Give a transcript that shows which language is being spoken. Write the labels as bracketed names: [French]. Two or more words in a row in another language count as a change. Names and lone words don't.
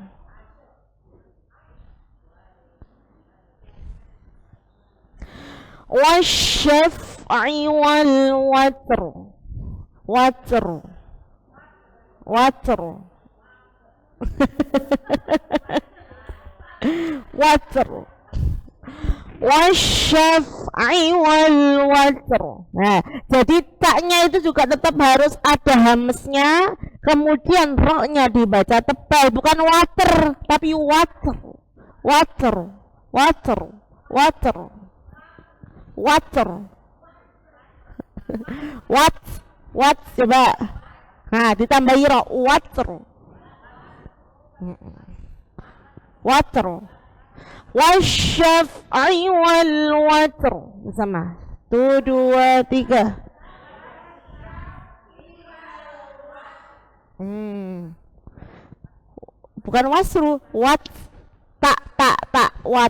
[Arabic] والشفع والوتر. والشفع والوتر. [Indonesian] Nah, jadi taknya itu juga tetap harus ada hamesnya, kemudian roknya dibaca tebal, bukan water tapi water. What coba. Nah, ditambahi ro, water. [Arabic] والشفع والوتر. [Indonesian] Bersama 1, 2, 3. Bukan wasru, wat, tak, wat.